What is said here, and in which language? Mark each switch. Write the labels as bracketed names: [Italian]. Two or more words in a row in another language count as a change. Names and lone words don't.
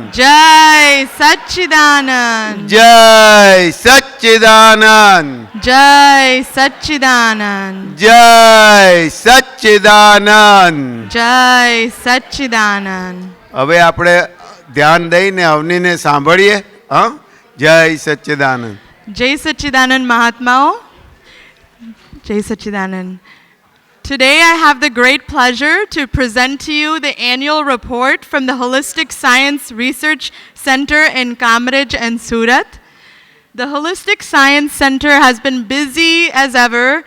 [Gujarati] જય સચ્ચિદાનંદ. જય સચ્ચિદાનંદ. જય સચ્ચિદાનંદ. જય સચ્ચિદાનંદ. જય સચ્ચિદાનંદ. હવે આપણે ધ્યાન દઈને અવનીને સાંભળીએ. હા, જય સચ્ચિદાનંદ. જય સચ્ચિદાનંદ મહાત્માઓ. જય સચ્ચિદાનંદ. [English] Today I have the great pleasure to present to you the annual report from the Holistic Science Research Center in Kamraj and Surat. The Holistic Science Center has been busy as ever.